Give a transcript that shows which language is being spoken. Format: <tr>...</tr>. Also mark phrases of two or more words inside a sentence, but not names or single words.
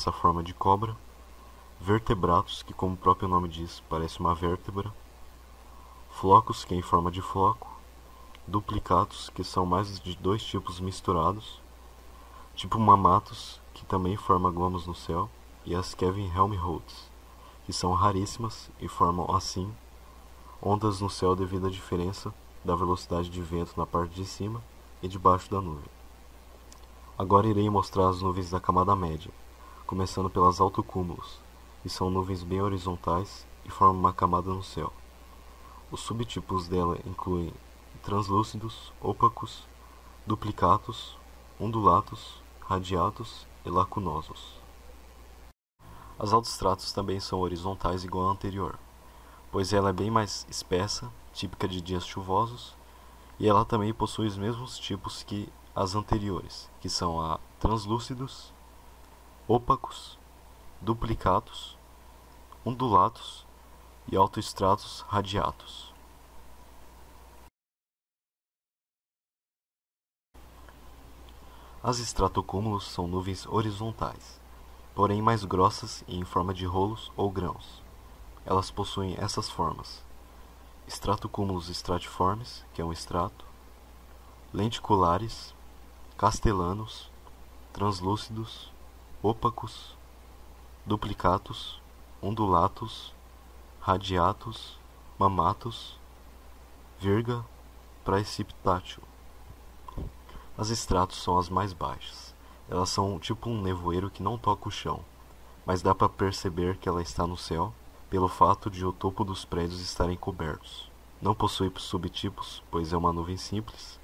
<pt>essa forma de cobra, vertebratos, que como o próprio nome diz, parece uma vértebra, flocos, que é em forma de floco, duplicatos, que são mais de 2 tipos misturados, tipo mamatos, que também forma gomos no céu, e as Kevin Helmholtz, que são raríssimas e formam assim ondas no céu devido à diferença da velocidade de vento na parte de cima e de baixo da nuvem. Agora irei mostrar as nuvens da camada média, começando pelas altocúmulos, que são nuvens bem horizontais e formam uma camada no céu. Os subtipos dela incluem translúcidos, opacos, duplicatos, ondulatos, radiatos e lacunosos. As altoestratos também são horizontais igual à anterior, pois ela é bem mais espessa, típica de dias chuvosos, e ela também possui os mesmos tipos que as anteriores, que são a translúcidos, opacos, duplicatos, ondulatos e altoestratos radiatos. As estratocúmulos são nuvens horizontais, porém mais grossas e em forma de rolos ou grãos. Elas possuem essas formas: estratocúmulos estratiformes, que é um estrato, lenticulares, Castellanos, translúcidos, opacos, duplicatus, undulatus, radiatus, mammatus, virga, praecipitatio. As estratos são as mais baixas. Elas são tipo um nevoeiro que não toca o chão, mas dá para perceber que ela está no céu pelo fato de o topo dos prédios estarem cobertos. Não possui subtipos, pois é uma nuvem simples.</pt>